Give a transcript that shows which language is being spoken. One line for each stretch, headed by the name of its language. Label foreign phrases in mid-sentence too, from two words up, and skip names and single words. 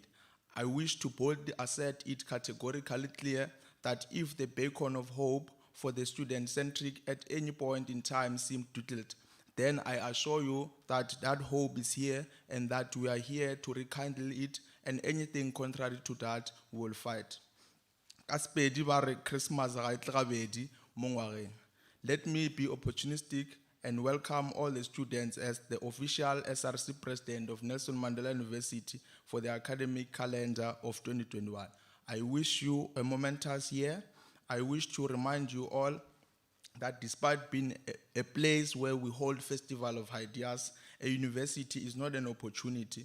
English: I wish to boldly assert it categorically clear that if the beacon of hope for the student-centric at any point in time seemed to tilt, then I assure you that that hope is here and that we are here to rekindle it, and anything contrary to that, we will fight.
Tswana: Kaspedi ba re Christmas ga e tle gabedi mo ngwageng.
English: Let me be opportunistic and welcome all the students as the official SRC president of Nelson Mandela University for the academic calendar of 2021. I wish you a momentous year. I wish to remind you all that despite being a place where we hold festival of ideas, a university is not an opportunity.